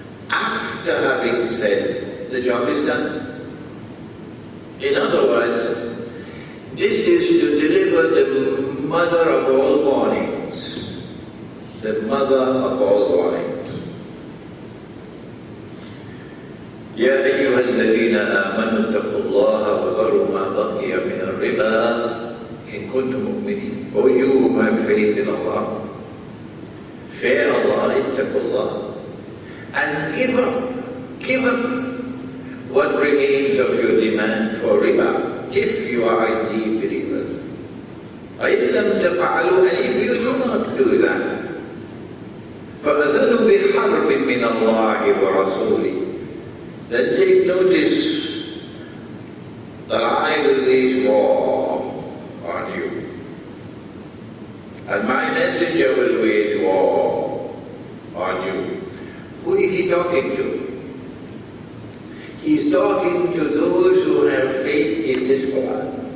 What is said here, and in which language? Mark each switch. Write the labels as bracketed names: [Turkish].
[English] After having said, the job is done. In other words, this is to deliver the mother of all warnings. The mother of all warnings. [Arabic] يا أيها الذين آمنوا اتقوا الله وذروا ما بقي من الربا إن كنتم مؤمنين. [English] O you who have faith in Allah, fear Allah, [Arabic] اتقوا الله, [English] and give up what remains of your demand for riba, if you are indeed believers. [Arabic] وإن لم تفعلوا, [English] and if you do not do that, [Arabic] فأذنوا بحرب من الله ورسوله. [English] Then take notice that I will wage war on you, and my messenger will wage war on you. Who is he talking to? He's talking to those who have faith in this Quran.